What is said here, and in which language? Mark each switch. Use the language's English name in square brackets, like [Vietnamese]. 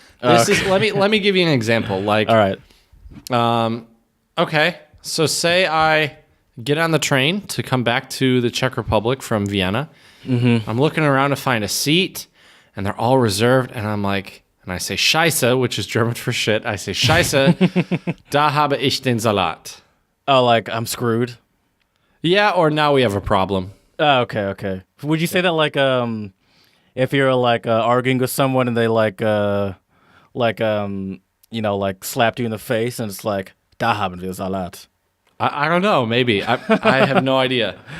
[English] This is let me give you an example. Like, all right. Okay. So say I get on the train to come back to the Czech Republic from Vienna. Mm-hmm. I'm looking around to find a seat, and they're all reserved. And I'm like, and I say Scheiße, which is German for shit. I say [German] Scheiße, da habe ich den Salat. [English] Oh, like I'm screwed. Yeah, or now we have a problem. Oh, okay. Would you say that like if you're like arguing with someone and they like slapped you in the face and it's like [German] da haben wir Salat? [English] I don't know. Maybe I have no idea.